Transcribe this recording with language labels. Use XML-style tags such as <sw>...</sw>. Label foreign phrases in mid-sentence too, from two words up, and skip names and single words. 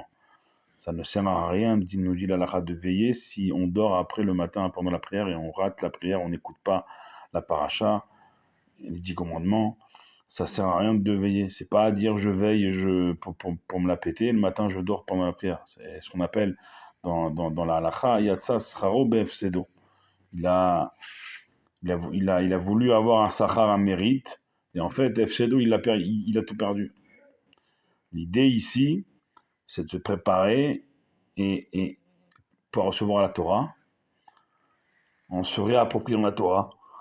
<fr>Ça ne sert à rien, nous dit l'halakha, de veiller si on dort après le matin pendant la prière et on rate la prière, on n'écoute pas la paracha, les 10 commandements. Ça sert à rien de veiller. C'est pas à dire je veille pour me la péter, le matin je dors pendant la prière. C'est ce qu'on appelle dans la halakha,</fr> <he>יצא שכרו בהפסדו.</he> <fr>Il a voulu avoir un sachar, un mérite, et en fait, Efsedo, il a tout perdu. L'idée ici, c'est de se préparer et pour recevoir la Torah, en se réappropriant la Torah.</fr>